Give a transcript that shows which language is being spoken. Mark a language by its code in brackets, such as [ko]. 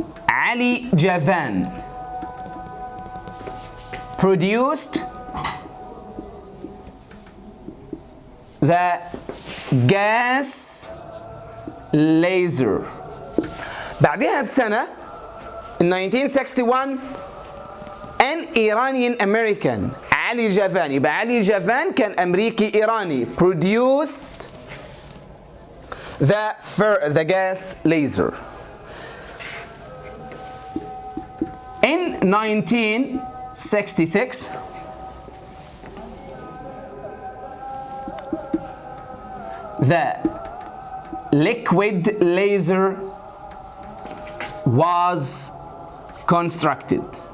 [en] Ali Javan produced the gas laser. [ar] بعدها بسنة [en] in 1961 an Iranian American [ar] علي جافان، يبقى علي جافان كان أمريكي إيراني [en] produced the gas laser. In 1966 the liquid laser was constructed.